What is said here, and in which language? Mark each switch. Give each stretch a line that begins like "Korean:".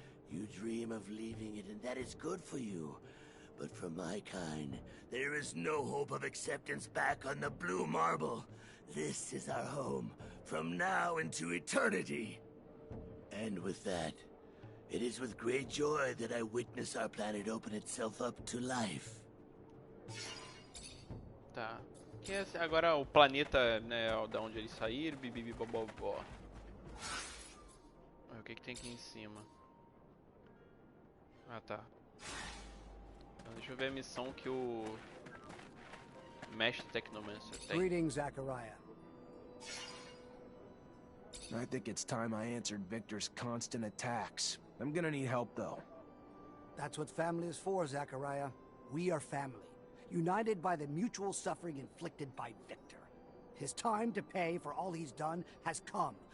English: You dream of leaving it, and that is good for you. But for my kind, there is no hope of acceptance back on the blue marble. This is our home, from now into eternity. And with that, it is with great joy that I witness our planet open itself up to life.
Portuguese: Tá. Que agora o planeta, né, da onde eles saíram, bibibibobobó. O que tem aqui em cima? Ah, tá. Então, deixa eu ver a missão que o mestre Technomancer tem.
English: Greetings, Zachariah. I think it's time I answered Victor's constant attacks. I'm gonna need help, though. That's what family is for, Zachariah. We are family, united by the mutual suffering inflicted by Victor. His time to pay for all he's done has come.